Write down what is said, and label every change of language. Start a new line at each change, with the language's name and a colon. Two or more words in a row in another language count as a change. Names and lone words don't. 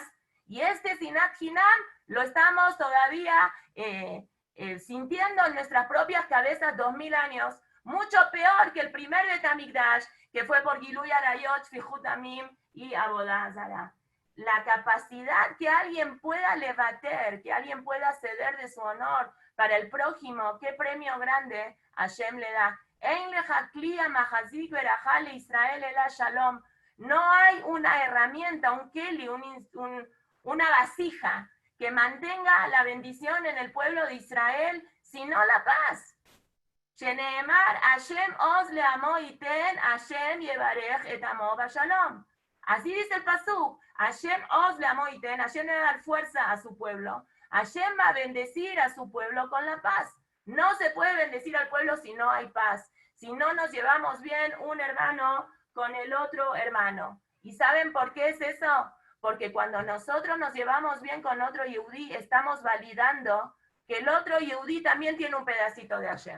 Spanish: Y este
Hebrew: שנאת חינם
Spanish: lo estamos todavía sintiendo en nuestras propias cabezas 2000 años, mucho peor que el primer
Hebrew: בית המקדש,
Spanish: que fue por
Hebrew: גילוי עריות, פיכות עמים
Spanish: y
Hebrew: עבודה זרה.
Spanish: La capacidad que alguien pueda levater, que alguien pueda ceder de su honor para el prójimo, qué premio grande Hashem le da.
Hebrew: אין לך כלי מחזיק ברכה לישראל אלא שלום.
Spanish: No hay una herramienta, un keli, una vasija que mantenga la bendición en el pueblo de Israel, sino la paz.
Hebrew: שנאמר השם עוז לעמו יתן השם יברך את עמו בשלום.
Spanish: Así dice el pasuk,
Hebrew: השם עוז לעמו יתן,
Spanish: Hashem le va a dar fuerza a su pueblo, Hashem va a bendecir a su pueblo con la paz. No se puede bendecir al pueblo si no hay paz, si no nos llevamos bien un hermano con el otro hermano. ¿Y saben por qué es eso? Porque cuando nosotros nos llevamos bien con otro Yehudí, estamos validando que el otro Yehudí también tiene un pedacito de Hashem.